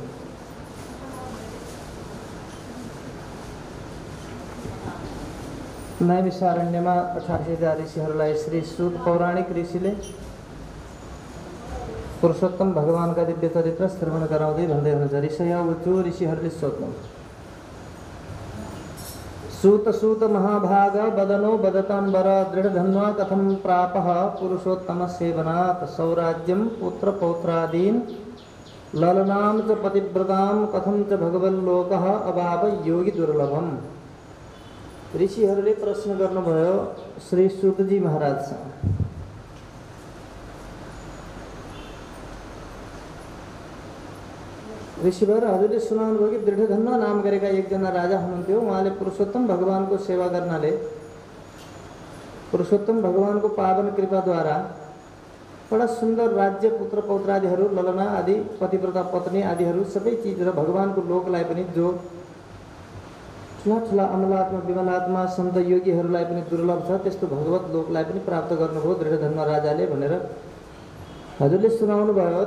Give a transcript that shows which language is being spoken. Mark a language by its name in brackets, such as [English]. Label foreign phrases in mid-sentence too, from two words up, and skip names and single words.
[Nepali] नैमिषारण्यमा 88 ऋषिहरूलाई श्री सूत पौराणिक ऋषिले पुरुषोत्तम भगवानका दिव्य चरित्र श्रवण गराउँदै भन्दै हुनुहुन्छ [Sanskrit] ऋषय उच्चो [Nepali] ऋषिहरूले सोध्नु [Sanskrit] सूत सूत महाभाग बदनो बदताम्बर दृढधन्वा कथं प्रापः पुरुषोत्तम सेवनात् सौराज्यं पुत्र पौत्रादीन् ललनां च पतिव्रतां कथं च भगवल्लोकः अभाव योगी दुर्लभम। [Nepali] ऋषिहरूले प्रश्न गर्नुभयो श्री सूतजी महाराजसँग। ऋषिवर हजुरले सुनाउनु भयो कि दृढधन्वा नाम गरेका एकजना राजा हुनुहुन्थ्यो। उहाँले पुरुषोत्तम भगवानको सेवा गर्नाले पुरुषोत्तम भगवानको पावन कृपाद्वारा बडा सुन्दर राज्य पुत्र पौत्रादिहरू ललना आदि पतिव्रता पत्नी आदिहरू सबै चिज र भगवानको लोकलाई पनि जो ठुला ठुला अमलात्मा विमलात्मा सन्त योगीहरूलाई पनि दुर्लभ छ त्यस्तो भगवत लोकलाई पनि प्राप्त गर्नुभयो दृढधन्वा राजाले भनेर हजुरले सुनाउनु भयो।